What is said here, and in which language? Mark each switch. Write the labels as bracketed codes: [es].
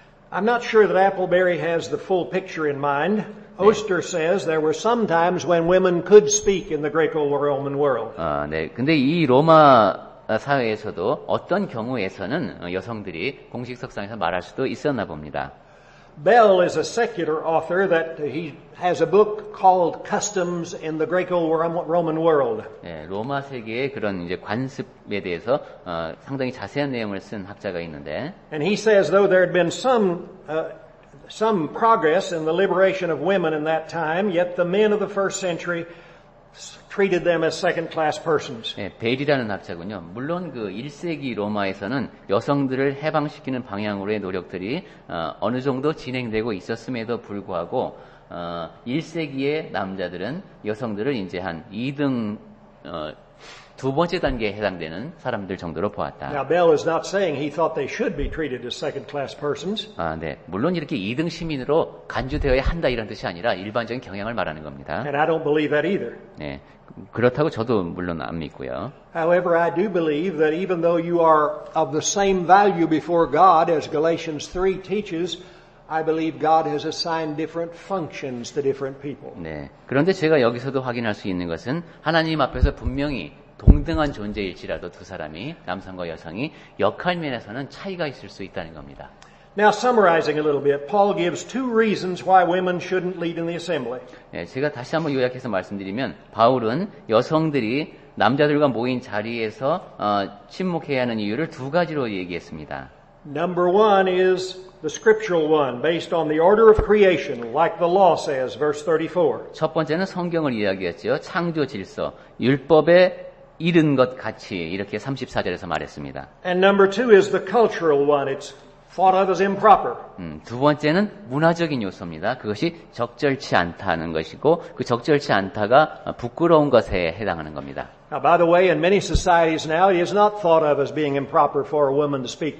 [en] I'm not sure that Appleberry has the full picture in mind. Oster says there were some times when women could speak in the Greco-Roman world. [ko] 네. 근데 이 로마 사회에서도 어떤 경우에서는 여성들이 공식 석상에서 말할 수도 있었나 봅니다. [en] Bell is a secular author that he has a book called Customs in the Greco-Roman World. [ko] 네, 로마 세계의 그런 이제 관습에 대해서 상당히 자세한 내용을 쓴 학자가 있는데, [en] And he says though there had been some progress in the liberation of women in that time, yet the men of the first century treated them as second-class persons. [ko] 네, 벨이라는 학자군요. 물론 그 1세기 로마에서는 여성들을 해방시키는 방향으로의 노력들이 어느 정도 진행되고 있었음에도 불구하고 1세기의 남자들은 여성들을 이제 한 2등 두 번째 단계에 해당되는 사람들 정도로 보았다. [en] Now Bell is not saying he thought they should be treated as second-class persons. [ko] 네. 물론 이렇게 2등 시민으로 간주되어야 한다 이런 뜻이 아니라 일반적인 경향을 말하는 겁니다. [en] And I don't believe that either. [ko] 네. 그렇다고 저도 물론 안 믿고요. [en] However, I do believe that even though you are of the same value before God as Galatians 3 teaches, I believe God has assigned different functions to different people. [ko] 네. 그런데 제가 여기서도 확인할 수 있는 것은 하나님 앞에서 분명히 동등한 존재일지라도 두 사람이, 남성과 여성이 역할 면에서는 차이가 있을 수 있다는 겁니다. [en] Now, summarizing a little bit, Paul gives two reasons why women shouldn't lead in the assembly. [ko] 네, 제가 다시 한번 요약해서 말씀드리면 바울은 여성들이 남자들과 모인 자리에서 침묵해야 하는 이유를 두 가지로 얘기했습니다. [en] Number one is the scriptural one, based on the order of creation, like the law says, verse 34. [ko] 첫 번째는 성경을 이야기했죠. 창조 질서, 율법에 이른 것 같이 이렇게 34절에서 말했습니다. [en] And number two is the cultural one. It's thought of as improper. [ko] 두 번째는 문화적인 요소입니다. 그것이 적절치 않다는 것이고 그 적절치 않다가 부끄러운 것에 해당하는 겁니다. [en] Now, by the way, in many societies now, it is not thought of as being improper for a woman to speak